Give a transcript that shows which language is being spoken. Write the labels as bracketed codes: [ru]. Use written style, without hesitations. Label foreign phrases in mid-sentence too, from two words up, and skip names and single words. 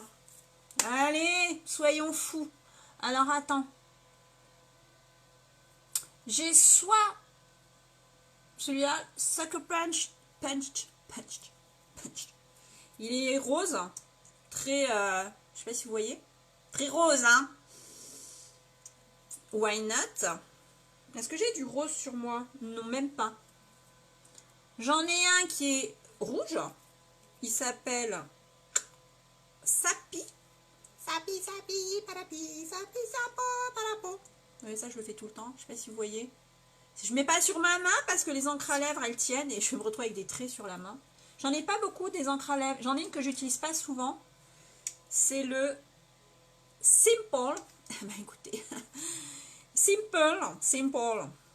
[fr] Allez, soyons fous. Alors, attends. J'ai soit celui-là, Sucker Punch. Il est rose. Très, je sais pas si vous voyez. Très rose, hein. [en] Why not? [fr] Est-ce que j'ai du rose sur moi? Non, même pas. J'en ai un qui est rouge. Il s'appelle Sapi. Sapi, sapi, parapi, sapi, sapo, parapo. Oui, ça, je le fais tout le temps. Je sais pas si vous voyez. Je mets pas sur ma main parce que les encres à lèvres, elles tiennent et je me retrouve avec des traits sur la main. J'en ai pas beaucoup des encres à lèvres. J'en ai une que j'utilise pas souvent. C'est le Simple. Bah écoutez. Simple.